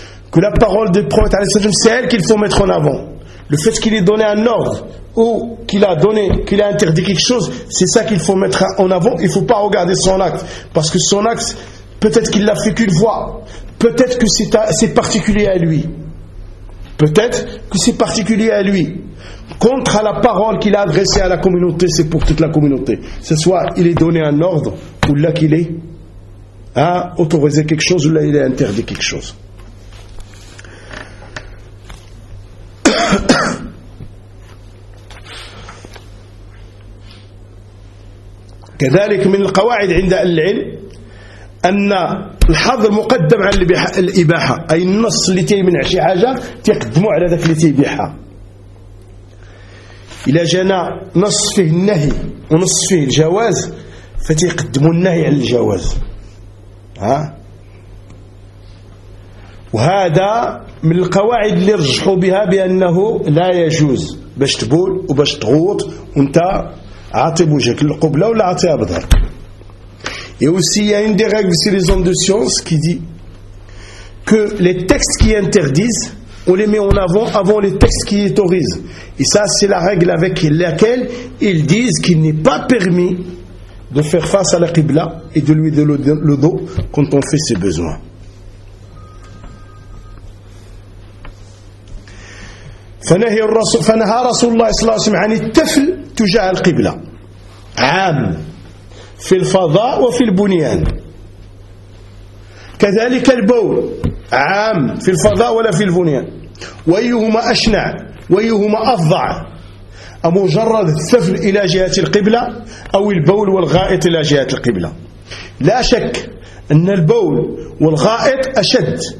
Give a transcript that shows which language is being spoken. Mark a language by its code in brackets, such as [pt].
[fr] que la parole du prophète [ar] عليه السلام [fr] c'est elle qu'il faut mettre en avant le fait qu'il ait donné un ordre ou qu'il a interdit quelque chose c'est ça qu'il faut mettre en avant il faut pas regarder son acte parce que son acte peut-être qu'il l'a fait qu'une fois Peut-être que c'est particulier à lui. Peut-être que c'est particulier à lui. Contre la parole qu'il a adressée à la communauté, c'est pour toute la communauté. Ce soit il est donné un ordre, ou là qu'il est hein, autorisé quelque chose, ou là il est interdit quelque chose. [ar] كذلك من القواعد عند العلم أن الحظر مقدم على الإباحة أي النص اللي تيمنع شي حاجة تقدمه على ذاك اللي تيبيحها إلى جانا نص فيه النهي ونص فيه الجواز فتيقدموا النهي على الجواز ها وهذا من القواعد اللي رجحوا بها بأنه لا يجوز باش تبول وباش تغوط وانت عاطي بوجهك القبلة ولا عاطيها بظهرك. [fr] Et aussi, il y a une des règles, c'est les hommes de science qui dit que les textes qui interdisent, on les met en avant avant les textes qui autorisent. Et ça, c'est la règle avec laquelle ils disent qu'il n'est pas permis de faire face à la Qibla et de lui donner le dos quand on fait ses besoins. [ar] فنهى الرسول فنهى رسول الله صلى الله عليه وسلم عن التفل تجاه القبلة عام في الفضاء وفي البنيان كذلك البول عام في الفضاء ولا في البنيان وأيهما أشنع وأيهما أفظع أمجرد التفل إلى جهة القبلة أو البول والغائط إلى جهة القبلة لا شك أن البول والغائط أشد